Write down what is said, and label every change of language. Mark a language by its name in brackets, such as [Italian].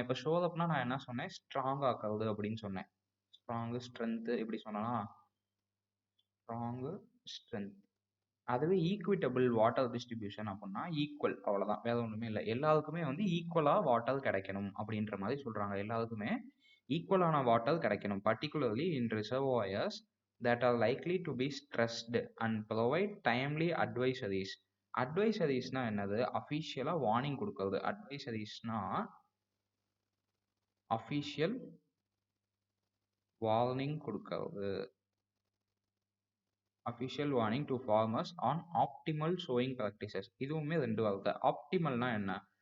[Tamil] இப்போ ஷோ அப்னா நான் என்ன சொன்னேன்? ஸ்ட்ராங் ஆக்குறது அப்படின்னு சொன்னேன். ஸ்ட்ராங் ஸ்ட்ரென்த் எப்படி சொன்னேன்னா, ஸ்ட்ராங் ஸ்ட்ரென்த். அதுவே ஈக்விட்டபிள் வாட்டர் டிஸ்ட்ரிபியூஷன் அப்படின்னா ஈக்குவல், அவ்வளவுதான், வேற ஒண்ணுமே இல்லை. எல்லாருக்குமே வந்து ஈக்குவலா வாட்டர் கிடைக்கணும் அப்படின்ற மாதிரி சொல்றாங்க. எல்லாருக்குமே ஈக்குவலான வாட்டர் கிடைக்கணும், [English] Particularly in reservoirs that are likely to be stressed and provide timely advisories. [Tamil] அட்வைசரிஸ்னா என்னது? அஃபிஷியலா வார்னிங் கொடுக்கறது. அட்வைசரிஸ்னா அஃபிஷியல் வார்னிங் கொடுக்கறது. [English] Official warning to farmers on optimal sowing practices. [Tamil] இதுவுமே ரெண்டு வார்த்தை. ஆப்டிமல்னா என்ன?